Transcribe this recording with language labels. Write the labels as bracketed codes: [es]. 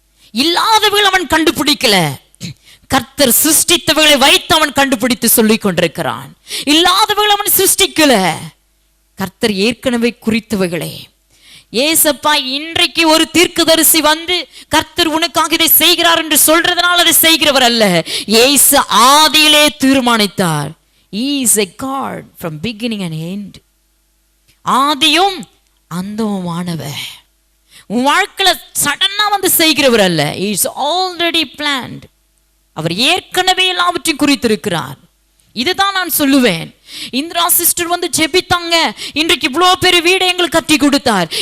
[ta] இல்லாதவர்கள் அவன் கண்டுபிடிக்கல, கர்த்தர் சிருஷ்டித்தவர்களை வைத்து அவன் கண்டுபிடித்து சொல்லிக் கொண்டிருக்கிறான். இல்லாதவர்கள் அவன் சிருஷ்டிக்கல, கர்த்தர் ஏற்கனவே குறித்தவர்களே. ஏசப்பா இன்றைக்கு ஒரு தீர்க்கதரிசி வந்து கர்த்தர் உனக்காக இதை செய்கிறார் என்று சொல்றதுனால அதை செய்கிறவர் அல்ல. இயேசு ஆதியிலே தீர்மானித்தார். [en] He is a God from beginning and end. [ta] ஆதியும் அந்தமுமானவர். உன் வாழ்க்கையில சடனா வந்து செய்கிறவர் அல்ல. [en] He is already planned. [ta] அவர் ஏற்கனவே எல்லாவற்றையும் குறித்திருக்கிறார். இதுதான் நான் சொல்லுவேன். இந்திரா சிஸ்டர் வந்து ஜெபித்தாங்க, இன்றைக்கு இவ்வளோ பெரிய வீடு எங்களுக்கு கட்டி கொடுத்தார்.